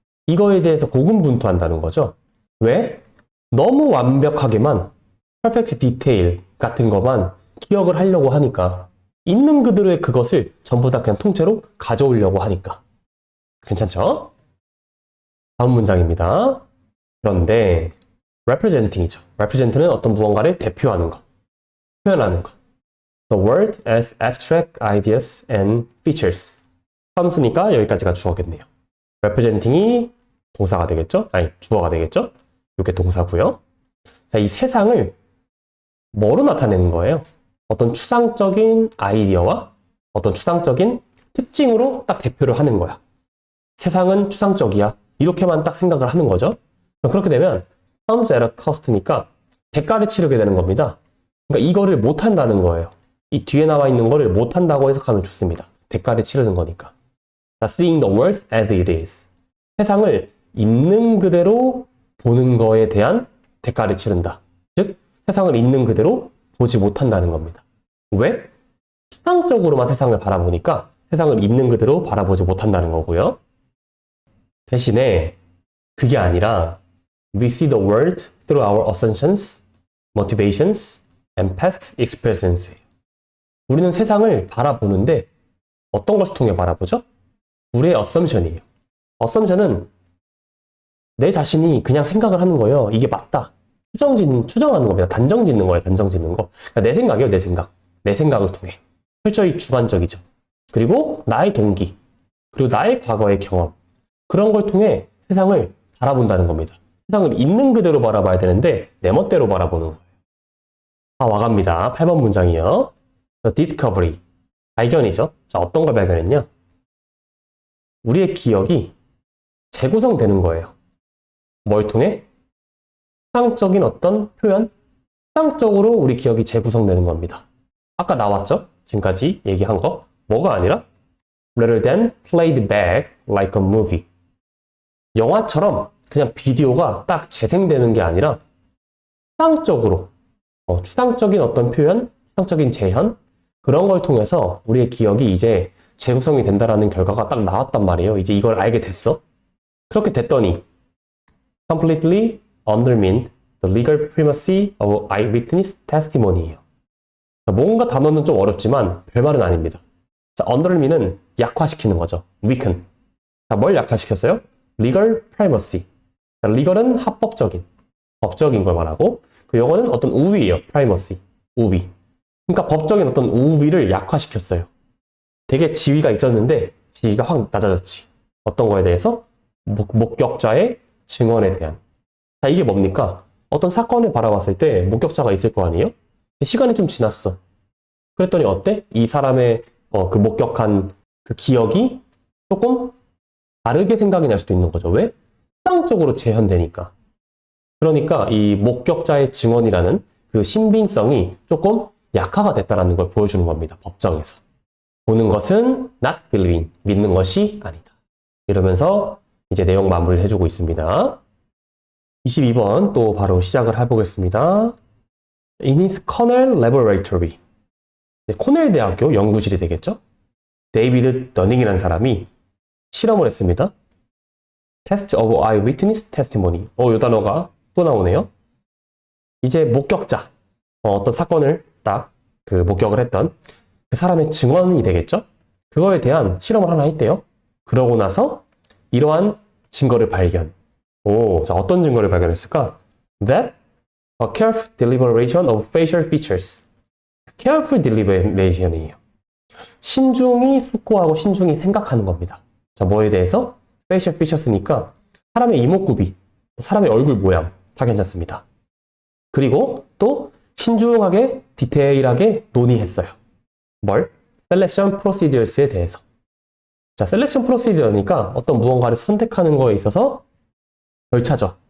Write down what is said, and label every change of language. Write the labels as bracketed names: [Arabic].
[Korean] 이거에 대해서 고군분투한다는 거죠. 왜? 너무 완벽하게만 [English] perfect detail [Korean] 같은 것만 기억을 하려고 하니까 있는 그대로의 그것을 전부 다 그냥 통째로 가져오려고 하니까. 괜찮죠? 다음 문장입니다. 그런데 representing이죠. represent는 어떤 무언가를 대표하는 거, 표현하는 거. [English] The word as abstract ideas and features. [Korean] 처음 쓰니까 여기까지가 주어겠네요. representing이 동사가 되겠죠? 아니, 주어가 되겠죠? 이게 동사고요. 자, 이 세상을 뭐로 나타내는 거예요? 어떤 추상적인 아이디어와 어떤 추상적인 특징으로 딱 대표를 하는 거야. 세상은 추상적이야. 이렇게만 딱 생각을 하는 거죠. 그렇게 되면 [English] comes at a cost [Korean] 니까 대가를 치르게 되는 겁니다. 그러니까 이거를 못한다는 거예요. 이 뒤에 나와 있는 거를 못한다고 해석하면 좋습니다. 대가를 치르는 거니까. [English] Seeing the world as it is. [Korean] 세상을 있는 그대로 보는 거에 대한 대가를 치른다. 즉, 세상을 있는 그대로 보지 못한다는 겁니다. 왜? 추상적으로만 세상을 바라보니까 세상을 있는 그대로 바라보지 못한다는 거고요. 대신에 그게 아니라 [English] We see the world through our assumptions, motivations, and past experiences. [Korean] 우리는 세상을 바라보는데 어떤 것을 통해 바라보죠? 우리의 assumption이에요. assumption은 내 자신이 그냥 생각을 하는 거예요. 이게 맞다. 추정하는 겁니다. 단정 짓는 거예요. 단정 짓는 거. 그러니까 내 생각이에요. 내 생각. 내 생각을 통해. 철저히 주관적이죠. 그리고 나의 동기. 그리고 나의 과거의 경험. 그런 걸 통해 세상을 바라본다는 겁니다. 세상을 있는 그대로 바라봐야 되는데 내 멋대로 바라보는 거예요. 다 와갑니다. 8번 문장이요. [English] The discovery. [Korean] 발견이죠. 자, 어떤 걸 발견했냐? 우리의 기억이 재구성되는 거예요. 뭘 통해? 추상적인 어떤 표현? 추상적으로 우리 기억이 재구성되는 겁니다. 아까 나왔죠? 지금까지 얘기한 거. 뭐가 아니라 [English] rather than played back like a movie. [Korean] 영화처럼 그냥 비디오가 딱 재생되는 게 아니라 추상적으로 추상적인 어떤 표현, 추상적인 재현 그런 걸 통해서 우리의 기억이 이제 재구성이 된다라는 결과가 딱 나왔단 말이에요. 이제 이걸 알게 됐어. 그렇게 됐더니 [English] completely undermined the legal primacy of eyewitness testimony예요. [Korean] 뭔가 단어는 좀 어렵지만 별말은 아닙니다. 자, undermin은 약화시키는 거죠. weaken. 자, 뭘 약화시켰어요? legal primacy. 자, legal은 합법적인, 법적인 걸 말하고 그 용어는 어떤 우위예요. primacy, 우위. 그러니까 법적인 어떤 우위를 약화시켰어요. 되게 지위가 있었는데 지위가 확 낮아졌지. 어떤 거에 대해서? 목격자의 증언에 대한. 자, 이게 뭡니까? 어떤 사건을 바라봤을 때 목격자가 있을 거 아니에요? 시간이 좀 지났어. 그랬더니 어때? 이 사람의 그 목격한 그 기억이 조금 다르게 생각이 날 수도 있는 거죠. 왜? 추상적으로 재현되니까. 그러니까 이 목격자의 증언이라는 그 신빙성이 조금 약화가 됐다는 걸 보여주는 겁니다. 법정에서. 보는 것은 [English] not believing, [Korean] 믿는 것이 아니다. 이러면서 이제 내용 마무리를 해주고 있습니다. 22번 또 바로 시작을 해보겠습니다. [English] In his Cornell Laboratory. [Korean] 코넬 대학교 연구실이 되겠죠? 데이비드 너닝이라는 사람이 실험을 했습니다. [English] Test of Eyewitness Testimony. [Korean] 이 단어가 또 나오네요. 이제 목격자, 어떤 사건을 딱 그 목격을 했던 그 사람의 증언이 되겠죠? 그거에 대한 실험을 하나 했대요. 그러고 나서 이러한 증거를 발견. 자, 어떤 증거를 발견했을까? [English] That a careful deliberation of facial features. careful deliberation이에요. [Korean] 신중히 숙고하고 신중히 생각하는 겁니다. 자, 뭐에 대해서? facial features니까 사람의 이목구비, 사람의 얼굴 모양 다 괜찮습니다. 그리고 또 신중하게 디테일하게 논의했어요. 뭘? selection procedures에 대해서. 자, selection procedure니까 어떤 무언가를 선택하는 거에 있어서 절차죠.